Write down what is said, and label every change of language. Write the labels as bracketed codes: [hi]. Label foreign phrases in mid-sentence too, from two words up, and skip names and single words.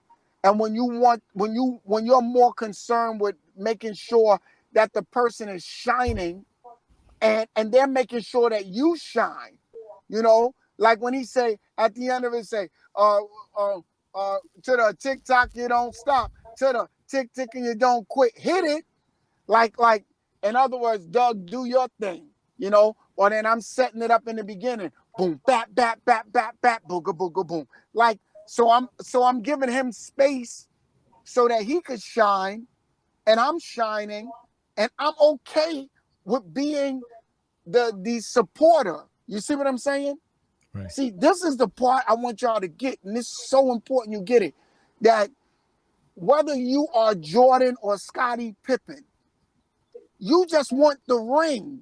[en] And when you're more concerned with making sure that the person is shining, and they're making sure that you shine, like when he say at the end of it, say, to the tick-tock, you don't stop, to the tick-tick and you don't quit, hit it. Like, in other words, Doug, do your thing, or then I'm setting it up in the beginning. boom, bat, bat, bat, bat, bat, booga, booga, boom. Like, so I'm giving him space so that he could shine, and I'm shining, and I'm okay with being the supporter. You see what I'm saying? Right. See, this is the part I want y'all to get, and this is so important you get it, that whether you are Jordan or Scottie Pippen, you just want the ring.